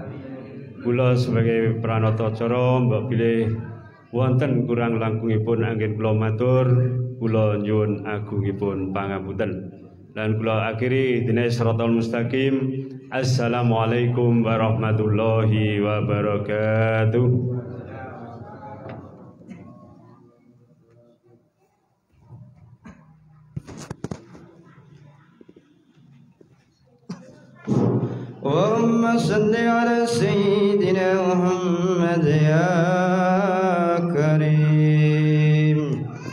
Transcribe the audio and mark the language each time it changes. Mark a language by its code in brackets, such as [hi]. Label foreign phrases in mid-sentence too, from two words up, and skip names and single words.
[jv] Kula sebagai pranata acara mbok bilih wonten kurang langkungipun anggen kula matur, kula nyuwun agungipun pangapunten. Lan kula akhiri dina [ar] الصراط المستقيم. السلام عليكم ورحمة الله وبركاته. اللهم صل على سيدنا محمد يا كريم.